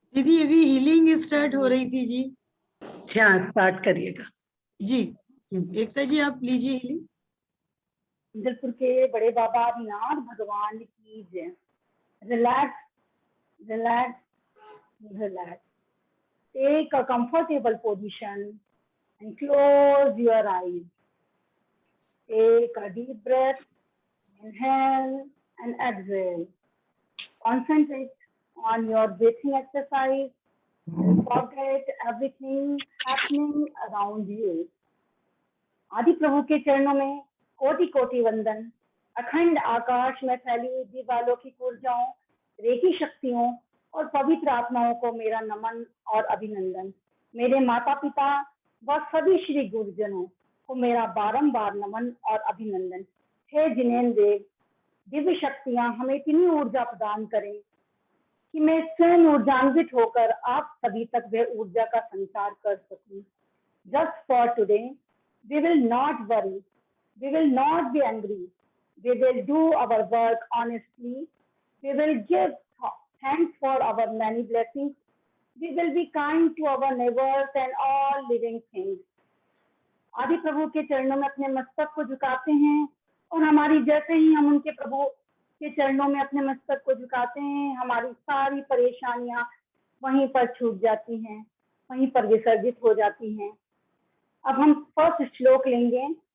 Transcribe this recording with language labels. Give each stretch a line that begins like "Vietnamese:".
Hindi: दीदी अभी healing start हो रही थी जी। अच्छा, स्टार्ट करिएगा जी एकता जी आप लीजिए हीलिंग। इंद्रपुर के बड़े बाबा आदिनाथ भगवान की जय। Relax, relax, relax.
English: Take a comfortable position and close your eyes. Take a deep breath, inhale and exhale. Concentrate on your breathing exercise and forget everything happening around you.
Hindi: आदि प्रभु के चरणों में कोटि कोटि वंदन। अखंड आकाश में फैली हुई दिव्यालौकिक ऊर्जाओं, रेकी शक्तियों और पवित्र आत्माओं को मेरा नमन और अभिनंदन। मेरे माता पिता व सभी श्री गुरुजनों को मेरा बारंबार नमन और अभिनंदन। हे जिनेन्द्र देव, दिव्य शक्तियां हमें इतनी ऊर्जा प्रदान करें कि मैं स्वयं ऊर्जान्वित होकर आप सभी तक वह ऊर्जा का संचार कर सकूं।
English: Just for today, we will not worry, we will not be angry, we will do our work honestly, we will give thanks for our many blessings, we will be kind to our neighbors and all living things.
Hindi: आदि प्रभु के चरणों में अपने मस्तक को झुकाते हैं और हमारी जैसे ही हम उनके प्रभु के चरणों में अपने मस्तक को झुकाते हैं, हमारी सारी परेशानियां वहीं पर छूट जाती हैं, वहीं पर विसर्जित हो जाती हैं। अब हम फर्स्ट श्लोक लेंगे।